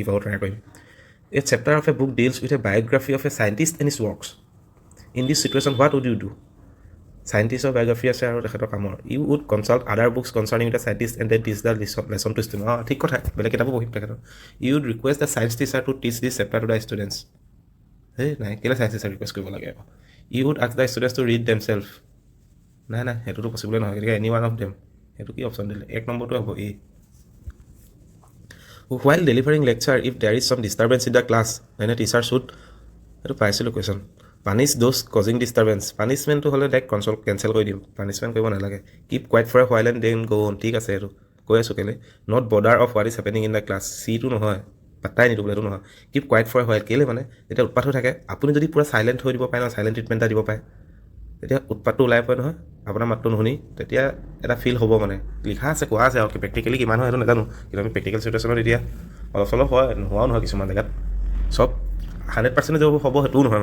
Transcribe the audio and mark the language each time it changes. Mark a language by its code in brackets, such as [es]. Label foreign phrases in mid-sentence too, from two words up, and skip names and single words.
[as] পাব ট্ৰাই কৰিম [en] A chapter of a book deals with a biography of a scientist and his works in this situation what would you do [as] চাইণ্টিষ্টৰ বায়'গ্ৰাফি আছে আৰু তেখেতৰ কামৰ [en] You would consult other books concerning the scientist and then teach the lesson to student [as] অঁ ঠিক কথা বেলেগ কিতাপো পঢ়িম তেখেতৰ [en] You would request the science teacher to teach this chapter to the students [as] হেই নাই কেলৈ চায়েন্স টিচাৰ ৰিকুৱেষ্ট কৰিব লাগে আকৌ [en] You would ask the students to read themselves [as] নাই নাই সেইটোতো পচিবলে নহয় গতিকে [en] any one of them [as] সেইটো কি অপশ্যন দিলে এক নম্বৰটো হ'ব এই [en] while delivering lecture if there is some disturbance in the class then a teacher should [as] এইটো পাইছিলোঁ [en] question punish those causing disturbance [as] পানিছমেণ্টটো হ'লে ডাইৰেক্ট কেঞ্চেল কৰি দিম পানিছমেণ্ট কৰিব নালাগে [en] keep quiet for a while and then go on [as] ঠিক আছে এইটো কৈ আছোঁ কেলৈ [en] not bother of what is happening in the [as] ক্লাছ চিটো নহয় পাত্তাই নিদিব এইটো নহয় [en] keep quiet for a while [as] কেলৈ মানে যেতিয়া উৎপাত হৈ থাকে আপুনি যদি পূৰা চাইলেণ্ট হৈ দিব পাৰে নহয় [en] silent treatment [as] এটা দিব পাৰে তেতিয়া উৎপাতটো ওলাই পৰে নহয় আপোনাৰ মাতটো নুশুনি তেতিয়া এটা ফিল হ'ব মানে লিখা আছে কোৱা আছে আৰু প্ৰেক্টিকেলি কিমান হয় সেইটো নাজানো কিন্তু আমি প্ৰেক্টিকেল চিটুৱেশ্যনত এতিয়া অলপ চলপ হয় নোহোৱাও নহয় কিছুমান জেগাত চব 100% হ'ব সেইটোও নহয়